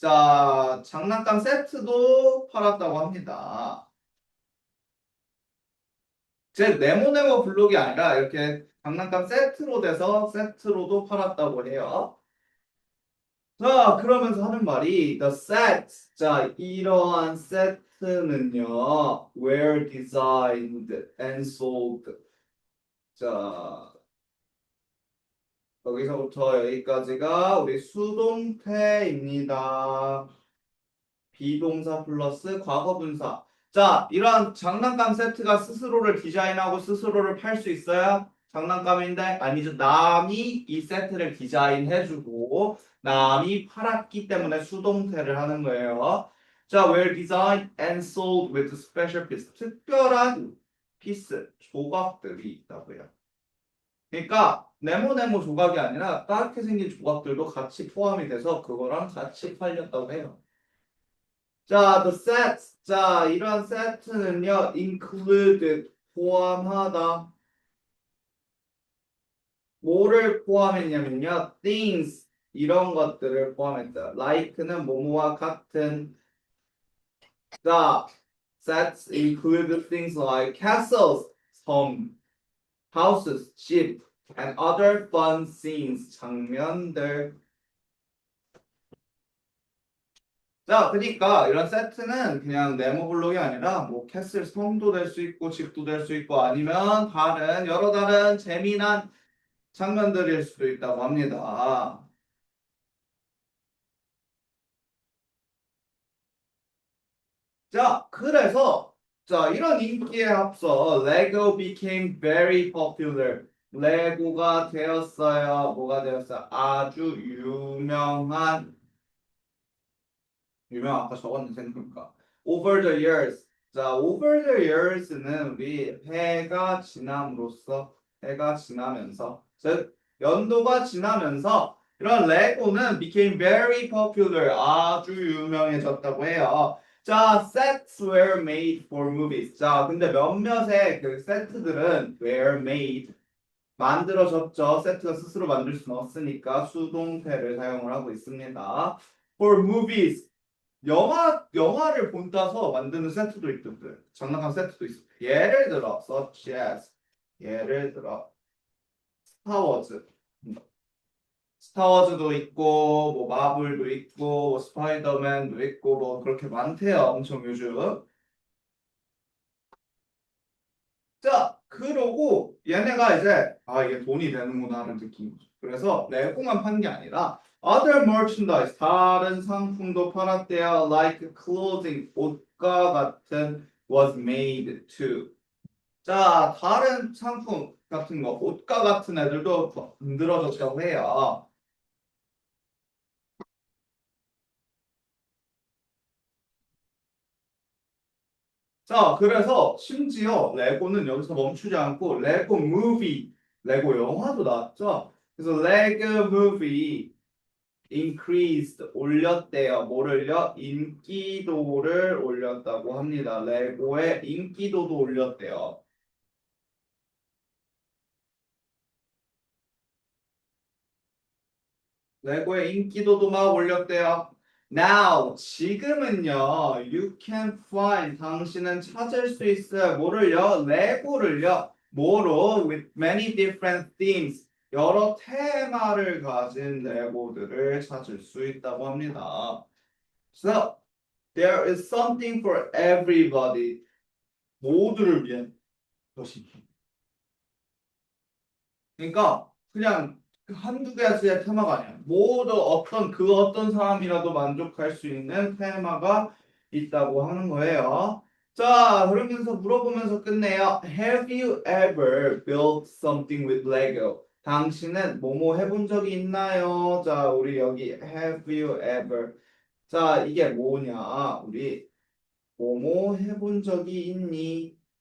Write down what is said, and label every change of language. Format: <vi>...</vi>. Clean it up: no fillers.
<ko>자, 장난감 세트도 팔았다고 합니다. 즉 네모네모 블록이 아니라 이렇게 장난감 세트로 돼서 세트로도 팔았다고 해요. 자, 그러면서 하는 말이</ko> <en>the sets.</en> <ko>자, 이러한 세트는요.</ko> <en>were designed and sold.</en> <ko>자, 여기서부터 여기까지가 우리 수동태입니다. 비동사 플러스 과거분사. 자, 이런 장난감 세트가 스스로를 디자인하고 스스로를 팔 수 있어요? 장난감인데 아니죠. 남이 이 세트를 디자인해주고 남이 팔았기 때문에 수동태를 하는 거예요.</ko> <en>자, were designed and sold with special piece.</en> <ko>특별한 피스, 조각들이 있다고요. 그러니까 네모네모 조각이 아니라 다르게 생긴 조각들도 같이 포함이 돼서 그거랑 같이 팔렸다고 해요.</ko> <en>자, the sets.</en> <ko>자, 이런 세트는요, included, 포함하다. 뭐를 포함했냐면요, things, 이런 것들을 포함했다. like는 뭐뭐와 같은.</ko> <en>자, sets include things like castles, 섬, houses, ship, and other fun scenes, 장면들.</en> <ko>자, 그러니까 이런 세트는 그냥 네모 블록이 아니라 뭐 캐슬 성도 될 수 있고 집도 될 수 있고 아니면 다른 여러 다른 재미난 장면들일 수도 있다고 합니다. 자, 그래서 자, 이런 인기에 앞서</ko> <en>Lego became very popular.</en> <ko>레고가 되었어요. 뭐가 되었어요? 아주 유명한 아까 적었는데 생각해보니까</ko> <en>over the years.</en> <ko>자,</ko> <en>over the years</en> <ko>는 우리 해가 지나면서 즉 연도가 지나면서 이런 레고는</ko> <en>became very popular</en> <ko>아주 유명해졌다고 해요.</ko> <en>자, sets were made for movies.</en> <ko>자, 근데 몇몇의 그 세트들은</ko> <en>were made</en> <ko>만들어졌죠. 세트가 스스로 만들 수는 없으니까 수동태를 사용을 하고 있습니다.</ko> <en>For movies</en> <ko>영화를 본따서 만드는 세트도 있던데. 장난감 세트도 있어. 예를 들어, such as. 예를 들어, 스타워즈. 스타워즈도 있고, 뭐, 마블도 있고, 뭐 스파이더맨도 있고, 뭐, 그렇게 많대요. 엄청 요즘. 자, 그러고 얘네가 이제, 아, 이게 돈이 되는구나 하는 느낌이죠. 그래서 레고만 판 게 아니라,</ko> <en>other merchandise,</en> <ko>다른 상품도 팔았대요.</ko> <en>Like clothing,</en> <ko>옷과 같은</ko> <en>was made too.</en> <ko>자, 다른 상품 같은 거, 옷과 같은 애들도 만들어졌다고 해요. 자, 그래서 심지어 레고는 여기서 멈추지 않고 레고 무비, 레고 영화도 나왔죠. 그래서 레고 무비 increased 올렸대요. 뭐를요? 인기도를 올렸다고 합니다. 레고의 인기도도 올렸대요. 레고의 인기도도 막 올렸대요. Now, 지금은요,</ko> <en>you can find,</en> <ko>당신은 찾을 수 있어요. 뭐를요? 레고를요. 뭐로?</ko> <en>With many different themes.</en> <ko>여러 테마를 가진 레고들을 찾을 수 있다고 합니다.</ko> <en>So, there is something for everybody.</en> <ko>모두를 위한 것이. 그러니까 그냥 한두 가지의 테마가 아니야. 모두 어떤 사람이라도 만족할 수 있는 테마가 있다고 하는 거예요. 자, 그러면서 물어보면서 끝내요.</ko> <en>Have you ever built something with Lego?</en> <ko>당신은 뭐뭐 해본 적이 있나요? 자, 우리 여기</ko> <en>have you ever.</en> <ko>자, 이게 뭐냐? 우리 뭐뭐 해본 적이 있니?</ko>